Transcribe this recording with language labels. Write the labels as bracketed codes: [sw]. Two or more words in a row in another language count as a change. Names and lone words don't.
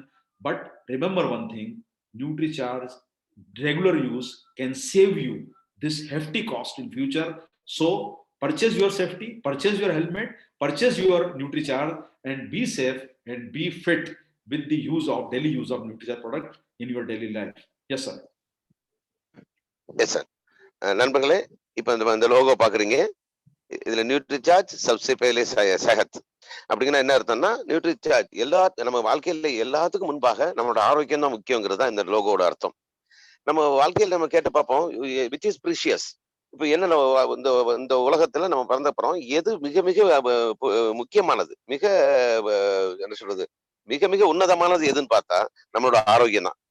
[en] But remember one thing: NutriCharge regular use can save you this hefty cost in future. So purchase your safety, purchase your helmet, purchase your NutriCharge, and be safe and be fit with the daily use of NutriCharge product in your daily life. Yes, sir. Yes, sir. [ta] நண்பர்களே, இப்ப இந்த லோகோ பாக்குறீங்க. இதுல NutriCharge [hi] सबसे पहले सेहत [ta] அப்படிங்கன்னா என்ன அர்த்தம்னா, NutriCharge நம்ம வாழ்க்கையில எல்லாத்துக்கும் முன்பாக நம்மளோட ஆரோக்கியம் தான் முக்கியங்கிறது தான் இந்த லோகோட அர்த்தம். நம்ம வாழ்க்கையில நம்ம கேட்டு பார்ப்போம், [en] which is precious. [ta] இப்ப என்ன இந்த உலகத்துல நம்ம பிறந்தப்புறம் எது மிக மிக முக்கியமானது, மிக என்ன சொல்றது, மிக மிக உன்னதமானது எதுன்னு பார்த்தா நம்மளோட ஆரோக்கியம் தான்.